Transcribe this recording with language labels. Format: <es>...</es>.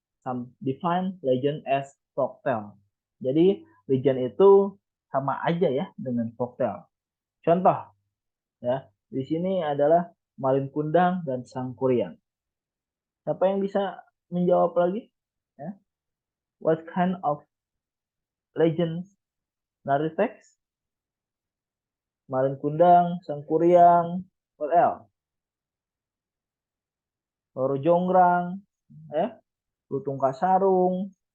<en>Some define legend as folktale.</en> <id>Jadi, legend itu sama aja ya dengan folktale. Contoh, ya, di sini adalah Malin Kundang dan Sang Kuryang. Siapa yang bisa menjawab lagi? Ya.</id> <en>What kind of legends narrative text? Malin Kundang, Sang Kuryang, what else?</en> <id>Loro Jonggrang, ya, Lutung Kasarung.</id>